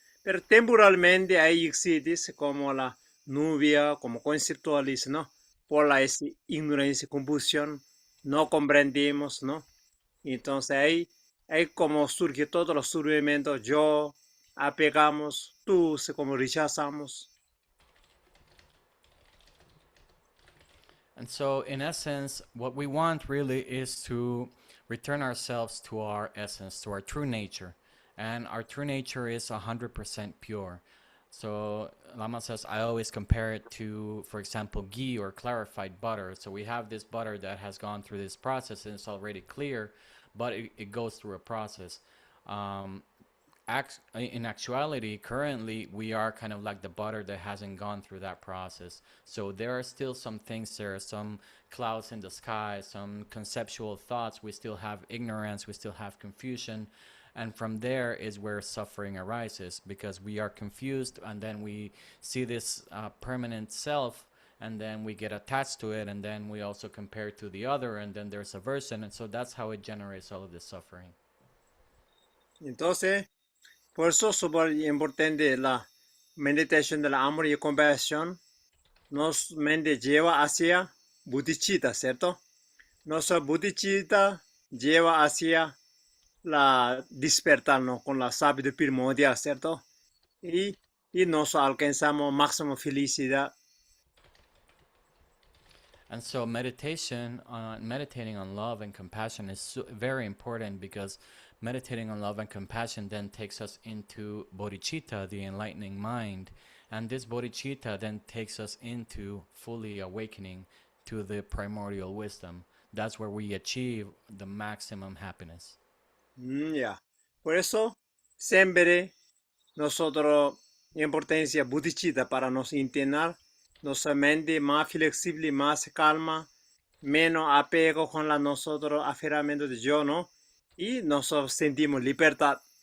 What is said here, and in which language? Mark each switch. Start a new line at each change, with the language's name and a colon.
Spanish: Pero temporalmente ahí existe como la nubia, como conceptualiza, ¿no? Por la ignorancia, confusión, no comprendemos, ¿no? Entonces ahí como surge todos los sufrimientos, yo, apegamos, tú, como rechazamos.
English: And so, in essence, what we want really is to return ourselves to our essence, to our true nature. And our true nature is 100% pure. So, Lama says, I always compare it to, for example, ghee or clarified butter. So, we have this butter that has gone through this process and it's already clear, but it goes through a process. In actuality, currently, we are kind of like the butter that hasn't gone through that process. So there are still some things there, some clouds in the sky, some conceptual thoughts. We still have ignorance, we still have confusion. And from there is where suffering arises, because we are confused and then we see this permanent self, and then we get attached to it, and then we also compare it to the other, and then there's aversion. And so that's how it generates all of this suffering.
Spanish: Entonces, por eso es súper importante la meditación del amor y compasión. Nos mente lleva hacia bodhicitta, ¿cierto? Nuestra bodhicitta lleva hacia la despertarnos con la sabiduría primordial, ¿cierto? Y nos alcanzamos máxima felicidad.
English: And so meditating on love and compassion is very important, because meditating on love and compassion then takes us into bodhicitta, the enlightening mind. And this bodhicitta then takes us into fully awakening to the primordial wisdom. that's where we achieve the maximum happiness.
Spanish: Ya. Por eso, siempre nosotros importancia bodhicitta para nos entrenar nuestra mente más flexible, más calma, menos apego con la nosotros aferramiento de yo, ¿no? Y nosotros sentimos libertad.